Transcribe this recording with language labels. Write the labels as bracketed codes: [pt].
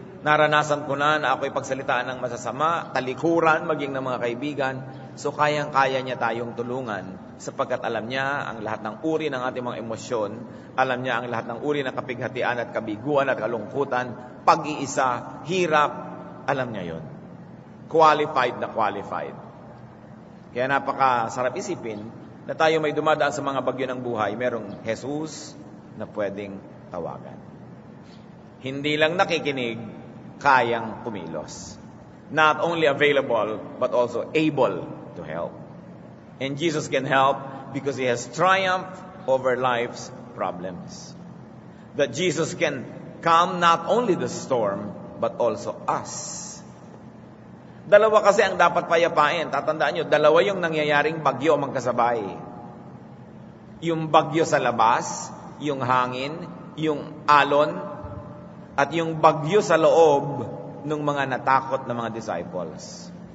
[tl] Naranasan ko na ako'y pagsalitaan ng masasama, talikuran, maging ng mga kaibigan. So kayang-kaya niya tayong tulungan sapagkat alam niya ang lahat ng uri ng ating mga emosyon, alam niya ang lahat ng uri ng kapighatian at kabiguan at kalungkutan, pag-iisa, hirap, alam niya yon. Qualified na qualified. Kaya napakasarap isipin na tayo may dumadaan sa mga bagyo ng buhay, merong Jesus na pwedeng tawagan. Hindi lang nakikinig, kayang kumilos. [en] Not only available, but also able to help. And Jesus can help because He has triumphed over life's problems. That Jesus can calm not only the storm, but also us. [tl] Dalawa kasi ang dapat payapain. Tatandaan nyo, dalawa yung nangyayaring bagyo magkasabay. Yung bagyo sa labas, yung hangin, yung alon, at yung bagyo sa loob ng mga natakot na mga disciples.